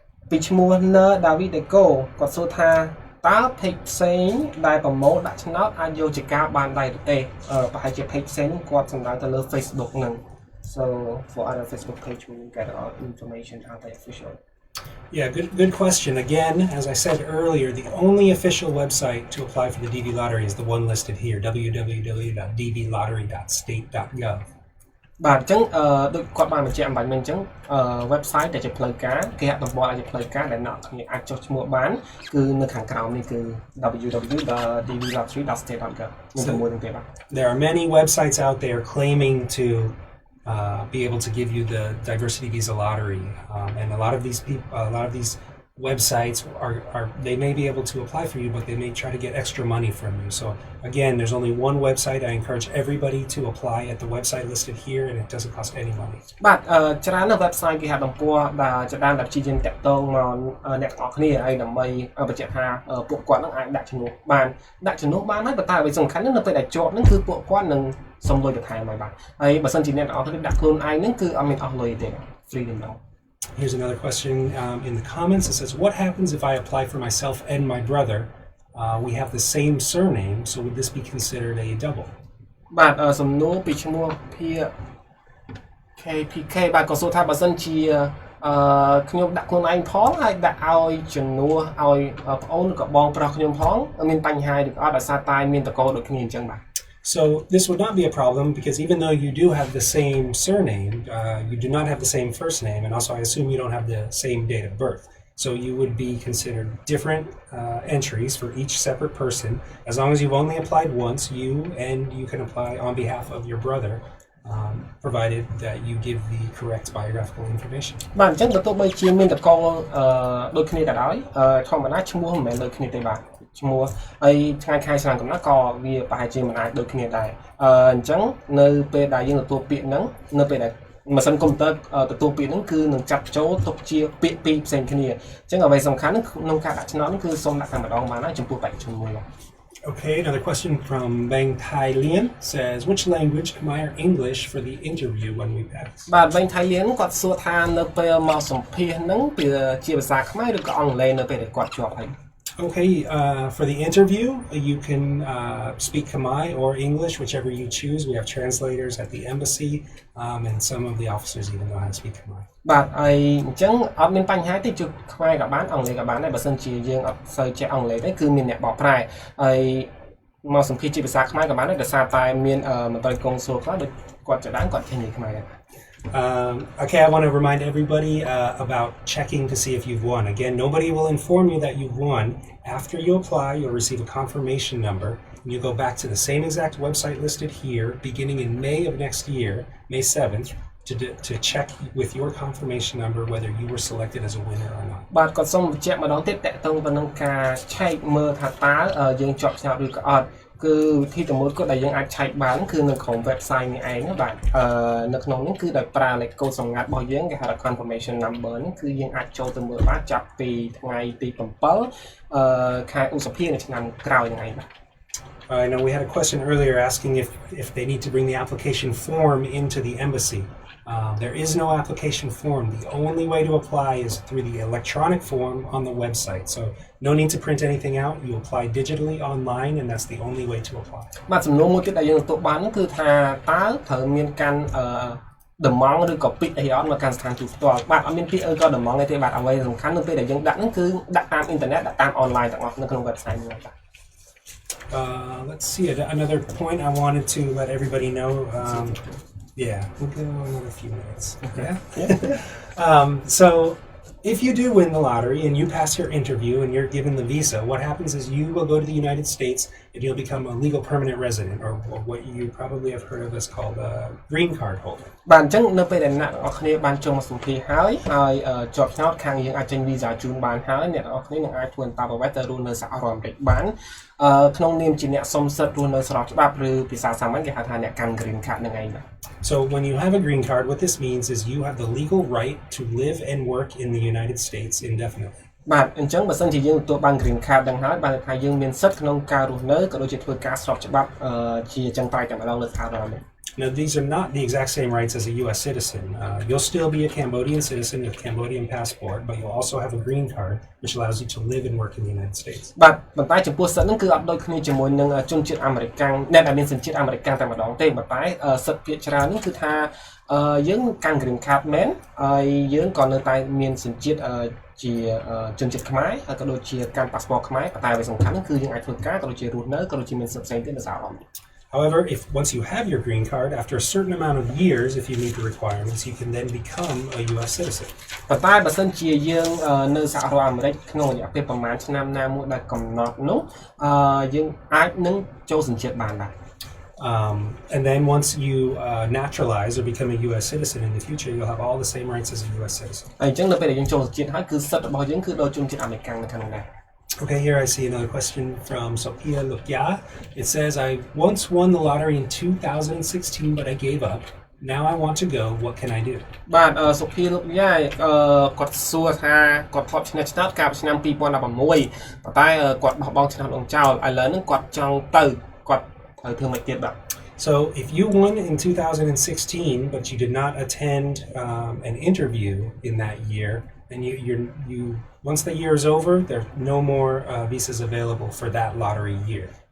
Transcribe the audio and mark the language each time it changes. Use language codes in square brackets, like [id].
[km] ពីឈ្មោះ Davideco គាត់សួរថាតើ page ផ្សេងដែលប្រម៉ូទដាក់ឆ្នោតអាចយកជាការបានដែរទេប្រហែលជា page ផ្សេងគាត់សំដៅទៅលើ Facebook ហ្នឹង [en] so for other Facebook page we get all information out there official Yeah, good question. Again, as I said earlier, the only official website to apply for the DV lottery is the one listed here, www.dvlottery.state.gov. [km] បាទអញ្ចឹងដូចគាត់បានបញ្ជាក់អំបញ្ញមិញអញ្ចឹងwebsite ដែលជាផ្លូវការគេហទំព័រដែលជាផ្លូវការដែលអ្នកគ្នាអាចចុះឈ្មោះបានគឺនៅខាងក្រោមនេះគឺ www.dvlottery.state.gov មានតែមួយទេបាទ [en] There are many websites out there claiming to be able to give you the diversity visa lottery, and a lot of these people, a lot of these websites are they may be able to apply for you, but they may try to get extra money from you. So again, there's only one website. I encourage everybody to apply at the website listed here, and it doesn't cost any money. [km] បាទច្រើននៅ website គេហទំព័រដែលច្រើនដែលព្យាយាមតាក់ទងមកអ្នកទាំងអស់គ្នាហើយដើម្បីបញ្ជាក់ថាពួកគាត់នឹងអាចដាក់ជំនួសបានហើយប៉ុន្តែអ្វីសំខាន់នៅពេលដែលជាប់នឹងគឺពួកគាត់នឹងសុំលុយបន្ថែមហើយបាទហើយបើសិនជាអ្នកទាំងអស់គ្នាដាក់ខ្លួនឯងនឹងគឺអត់មានអស់លុយទេ free ទេដល់ [en] Here's another question in the comments. It says, what happens if I apply for myself and my brother? We have the same surname, so would this be considered a double? [km] បាទសំណួរពីឈ្មោះ KPK បាទក៏សួរថាបើសិនជាខ្ញុំដាក់ខ្លួនឯងផងហើយដាក់ឲ្យជំនួសឲ្យប្អូនឬក៏បងប្រុសខ្ញុំផងមានបញ្ហាឬក៏អត់ដោយសារតែមានតកដូចគ្នាអញ្ចឹងបាទ [en] So this would not be a problem because even though you do have the same surname, you do not have the same first name, and also I assume you don't have the same date of birth. So you would be considered different entries for each separate person. As long as you've only applied once, you can apply on behalf of your brother, provided that you give the correct biographical information. [km] បាទអញ្ចឹងបើទោះបីជាមានតកដូចគ្នាក៏ដោយធម្មតាឈ្មោះមិនមែនដូចគ្នាទេបាទឈ្មោះហើយថ្ងៃខែឆ្នាំកំណត់ក៏វាប្រហែលជាមិនអាចដូចគ្នាដែរអញ្ចឹងនៅពេលដែលយើងទទួលពាក្យហ្នឹងនៅពេលដែលម៉ាស៊ីនកុំព្យូទ័រទទួលពាក្យហ្នឹងគឺនឹងចាប់ចូលទុកជាពាក្យពីរផ្សេងគ្នាអញ្ចឹងអ្វីសំខាន់ក្នុងការដាក់ឆ្នោតហ្នឹងគឺសូមដាក់តែម្ដងបានហើយចំពោះបេក្ខជនមួយ [en] Okay, another question from Bang Thai Lien says, which language admire English for the interview when we pass? [km] បាទ Bang Thai Lien គាត់សួរថានៅពេលមកសម្ភាសហ្នឹងជាភាសាខ្មែរឬក៏អង់គ្លេសនៅពេលដែលគាត់ជាប់ហើយ [en] Okay, for the interview, you can speak Khmer or English, whichever you choose. We have translators at the embassy, and some of the officers even know how to speak Khmer. [km] បាទហើយអញ្ចឹងអត់មានបញ្ហាទេជួបខ្មែរក៏បានអង់គ្លេសក៏បានដែរបើសិនជាយើងអត់សូវចេះអង់គ្លេសទេគឺមានអ្នកបកប្រែហើយមកសម្ភាសជាភាសាខ្មែរក៏បានដែរដោយសារតែមានមន្ត្រីកុងស៊ុលខ្លះដូចគាត់ចដានគាត់ចេះនិយាយខ្មែរដែរ [en] Okay, I want to remind everybody about checking to see if you've won. Again, nobody will inform you that you've won. After you apply, you'll receive a confirmation number. And you go back to the same exact website listed here, beginning in May of next year, May 7th, to check with your confirmation number whether you were selected as a winner or not. [km] បាទគាត់សូមបញ្ជាក់ម្ដងទៀតតកតងទៅនឹងការឆែកមើលថាតើយើងជាប់ឆ្នោតឬក៏អត់គឺវិធីតែមួយគត់ដែលយើងអាចឆែកបានគឺនៅក្នុង website នេះឯងបាទនៅក្នុងនេះគឺដោយប្រើលេខកូដសម្ងាត់របស់យើងគេហៅថា confirmation number នេះគឺយើងអាចចូលទៅមើលបានចាប់ពីថ្ងៃទី7ខែឧសភានៅឆ្នាំក្រោយហ្នឹងឯងបាទ [en] I know we had a question earlier asking if they need to bring the application form into the embassy. There is no application form. The only way to apply is through the electronic form on the website. So no need to print anything out. You apply digitally online, and that's the only way to apply. [km] បាទសំណួរមួយទៀតដែលយើងទទួលបាននោះគឺថាតើត្រូវមានការដំងឬក៏ពាក្យអីអត់មកកាន់ស្ថានទូតផ្ទាល់បាទអត់មានពាក្យក៏ដំងទេបាទអ្វីសំខាន់នៅពេលដែលយើងដាក់ហ្នឹងគឺដាក់តាមអ៊ីនធឺណិតដាក់តាមអនឡាញទាំងអស់នៅក្នុង website នេះបាទ [en] Let's see another point I wanted to let everybody know. Yeah, we'll go another few minutes. Yeah. So if you do win the lottery and you pass your interview and you're given the visa, what happens is you will go to the United States and you'll become a legal permanent resident, or what you probably have heard of as called a green card holder. [km] បាទអញ្ចឹងនៅពេលដែលអ្នកនរគ្នាបានចូលមកសម្ភារហើយជាប់ឆ្នោតខាងយើងអាចចេញវីសាជូនបានហើយអ្នកនរគ្នានឹងអាចធ្វើតាមអ្វីទៅរស់នៅសហរដ្ឋអាមេរិកបានក្នុងនាមជាអ្នកសុំសិទ្ធិរស់នៅស្របច្បាប់ឬភាសាសាមញ្ញគេហៅថាអ្នកកាន់ green card នឹងឯងបាទ [en] So when you have a green card, what this means is you have the legal right to live and work in the United States indefinitely. [km] បាទអញ្ចឹងបើសិនជាយើងទទួលបាន green card ដឹងហើយបានថាយើងមានសិទ្ធិក្នុងការរស់នៅក៏ដូចជាធ្វើការស្របច្បាប់ជាចុងក្រោយតែម្ដងនៅសហរដ្ឋអាមេរិក [en] Now, these are not the exact same rights as a U.S. citizen. You'll still be a Cambodian citizen with a Cambodian passport, but you'll also have a green card, which allows you to live and work in the United States. [km] បាទប៉ុន្តែចំពោះសិទ្ធិហ្នឹងគឺអត់ដូចគ្នាជាមួយនឹងជនជាតិអាមេរិកអ្នកដែលមានសញ្ជាតិអាមេរិកតែម្ដងទេប៉ុន្តែសិទ្ធិភាគច្រើនហ្នឹងគឺថាយើងកាន់ green card មែនហើយយើងក៏នៅតែមានសញ្ជាតិជាជនជាតិខ្មែរហើយក៏ដូចជាកាន់ passport ខ្មែរប៉ុន្តែអ្វីសំខាន់ហ្នឹងគឺយើងអាចធ្វើការក៏ដូចជារស់នៅក៏ដូចជាមានសិទ្ធិផ្សេងទៀតនៅសហរដ្ឋអាមេរិក [en] However, if once you have your green card, after a certain amount of years, if you meet the requirements, you can then become a U.S. citizen. [km] ប៉ុន្តែបើសិនជាយើងនៅសហរដ្ឋអាមេរិកក្នុងរយៈពេលប្រហែលឆ្នាំណាមួយដែលកំណត់នោះយើងអាចនឹងចូលសញ្ជាតិបានដែរ [en] And then once you naturalize or become a U.S. citizen in the future, you'll have all the same rights as a U.S. citizen. [km] អញ្ចឹងនៅពេលដែលយើងចូលសញ្ជាតិហើយគឺសិទ្ធិរបស់យើងគឺដូចជនជាតិអាមេរិកនៅខាងនោះដែរ [en] Okay, here I see another question from Sophia Lukya. It says, I once won the lottery in 2016, but I gave up. Now I want to go. What can I do? [km] បាទសុភាលោកយ៉ាគាត់សួរថាគាត់ធ្លាប់ឆ្នះឆ្នោតកាលពីឆ្នាំ2016ប៉ុន្តែគាត់បោះបង់ឆ្នោតអង្គចោលឥឡូវហ្នឹងគាត់ចង់ទៅគាត់ត្រូវធ្វើមិនទៀតបាទ [en] So if you won in 2016, but you did not attend an interview in that year, and you once the year is over, there are no more visas available for that lottery year.